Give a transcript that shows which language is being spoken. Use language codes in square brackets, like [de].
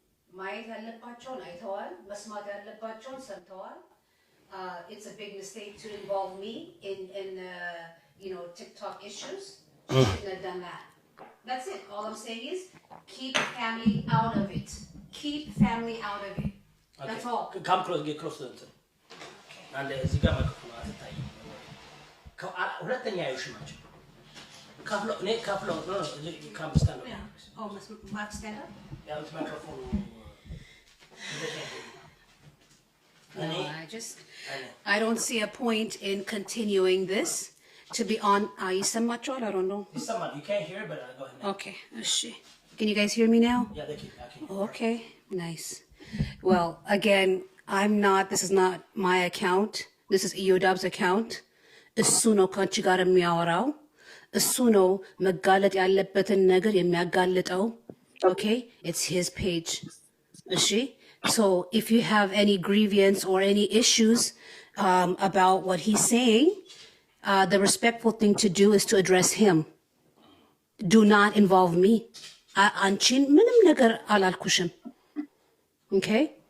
[en] ማየት ያለባቸውን አይተዋል፣ መስማት ያለባቸውን ሰምተዋል። It's a big mistake to involve me in TikTok issues. Shouldn't have done that. That's it. All I'm saying is keep family out of it. Keep family out of it. Okay. That's all. Come close, get close to them. [am] And እዚህ ጋር መከፈሉ አትታይ። ሁለተኛ ያዩሽ ናቸው። ካፍሎ እኔ ካፍሎ ነው ካምስታን ነው። [en] Oh, must stand up? Yeah, it's microphone. No, I don't see a point in continuing this. To be on, ይሰማችኋል? I don't know. You can't hear, but go ahead. Okay, እሺ. Can you guys hear me now? Yeah, they can. Okay, nice. Well, again, this is not my account. This is ኢዮዳብ's account. [am] እሱ ነው ከአንቺ ጋር የሚያወራው። እሱ ነው መጋለጥ ያለበትን ነገር የሚያጋልጠው። Okay, it's his page. እሺ? [en] So if you have any grievance or any issues about what he's saying, the respectful thing to do is to address him. Do not involve me. [am] Anchin ምንም ነገር አላልኩሽም. Okay?